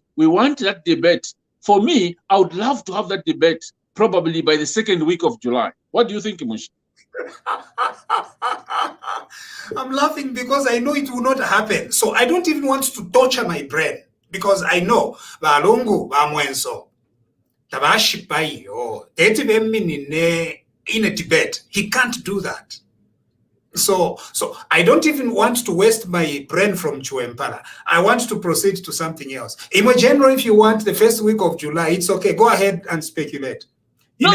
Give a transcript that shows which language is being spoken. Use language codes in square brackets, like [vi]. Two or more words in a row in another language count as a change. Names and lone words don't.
[en] We want that debate. For me, I would love to have that debate probably by the 2nd week of July. What do you think, Munsha? I'm laughing because I know it will not happen. So I don't even want to torture my brain because I know [bem] Bolongo bamwenso tabashipai [en] in a debate. He can't do that. So I don't even want to waste my brain from Chuempala. I want to proceed to something else. In general, if you want the 1st week of July, it's okay. Go ahead and speculate. No.